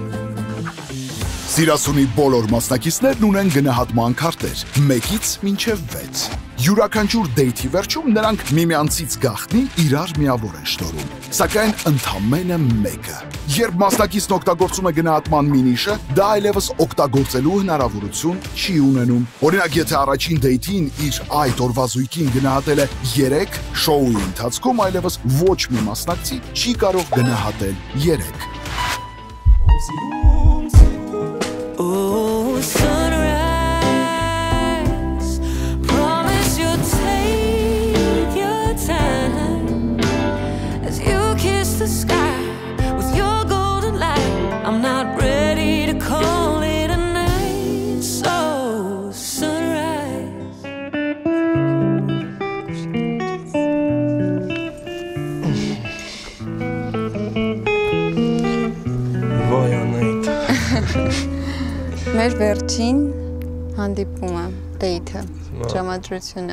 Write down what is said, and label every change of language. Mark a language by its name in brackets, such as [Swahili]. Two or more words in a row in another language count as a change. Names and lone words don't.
[Armenian] Սիրասունի բոլոր մասնակիցներն ունեն գնահատման քարտեր 1-ից մինչև 6։ Յուրաքանչյուր դեյթի վերջում նրանք միմյանցից գաղտնի իրար միավոր են շնորհում, սակայն ընդամենը մեկը։ Երբ մասնակիցն օգտագործում է գնահատման մինիշը, դա այլևս օգտագործելու հնարավորություն չի ունենում։ Օրինակ, եթե առաջին դեյթին իր այդ օրվա զույգին գնահատել է 3, շոուի ընթացքում այլևս ոչ մի մասնակցի չի կարող գնահատել 3։ [English] Oh, sunrise, promise you'll take your time as you kiss the sky with your golden light. I'm not ready to call it a night, so sunrise. [Armenian] Մեր վերջին հանդիպումը, դեյթը, ժամադրությունը։